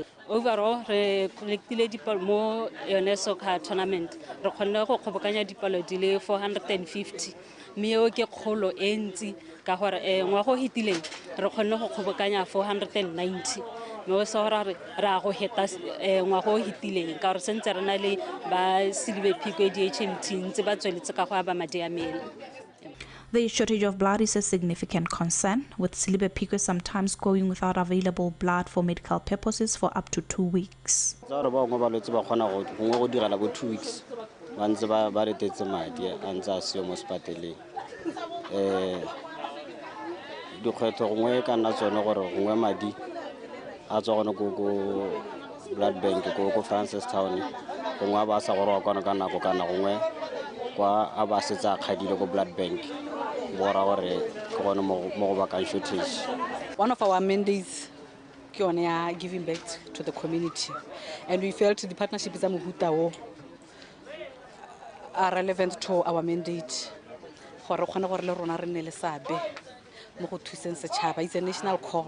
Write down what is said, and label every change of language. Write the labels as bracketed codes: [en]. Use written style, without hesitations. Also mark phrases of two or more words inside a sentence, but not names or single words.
[tn] Overall re collectile dipalo mo yone [en] soccer tournament [tn] re kgonne go kgobokanya dipalo di le 450 mme o ke kgolo e ntsi ka gore ngwaga o hitileng re kgonne go kgobokanya 490 mme o sa gore ra go heta ngwaga o hitileng ka gore sentse re na le ba Silver Peak di HMT ntse ba tsweletse ka go aba madi a mele. [en] The shortage of blood is a significant concern, with Silibe Pique sometimes going without available blood for medical purposes for up to 2 weeks. 2 weeks. [tn] Once ba retetse madi a ntse a seo mo sepateleng dikgwetlho gongwe ka nna tsone gore gongwe madi a tswa gone go [en] blood bank [tn] go Francis Town gongwe a ba sa gore wa kwana ka nako kana gongwe kwa a ba setsa khadile go [en] blood bank [tn] bora gore ke gone mo go bakang shortage. [en] One of our mandates [tn] ke one ya [en] giving back to the community, and we felt the partnership is a [tn] mohuta wo [en] are relevant to our mandate. It's a national call.